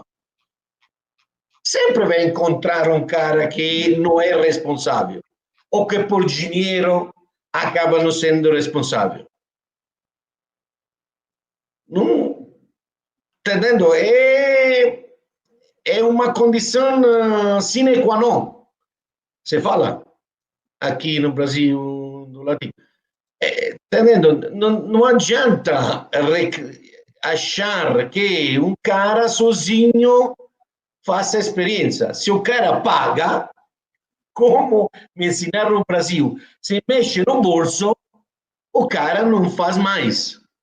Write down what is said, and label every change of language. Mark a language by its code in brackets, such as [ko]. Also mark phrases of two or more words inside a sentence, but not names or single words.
[pt] Sempre vai encontrar um cara que não é responsável, ou que por dinheiro acaba não sendo responsável. Não, entendendo? É uma condição [la] sine qua non. [pt] Se fala aqui no Brasil do Latino. Entendendo? Não adianta achar que um cara sozinho faça experiência. Se o cara paga, como me ensinaram no Brasil, se mexe no bolso, o cara não faz mais.